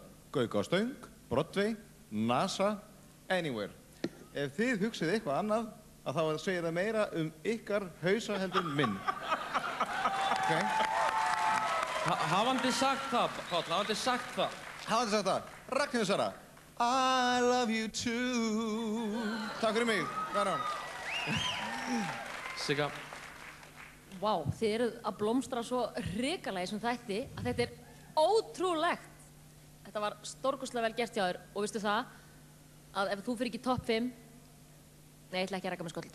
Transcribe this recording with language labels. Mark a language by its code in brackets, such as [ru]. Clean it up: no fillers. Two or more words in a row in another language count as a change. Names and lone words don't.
[en] Gauka á Stöng, Broadway, NASA, anywhere. [is] Ef þið hugsið eitthvað annað, að þá segir það meira ykkar hausa heldur en minn. Okay? Hafandi sagt það, Páll, hafandi sagt það. Hafandi sagt það. Ragnheiður Sara. [en] I love you too. [is] Takk fyrir mig. Verðan. Sigga. Vá, þið eruð að blómstra svo hrikalega í þessum þætti að þetta er ótrúlegt. Þetta var stórkostlega vel gert hjá þér og veistu það að ef þú fyrir ekki topp 5, nei, ég ætla ekki að reka með skollita.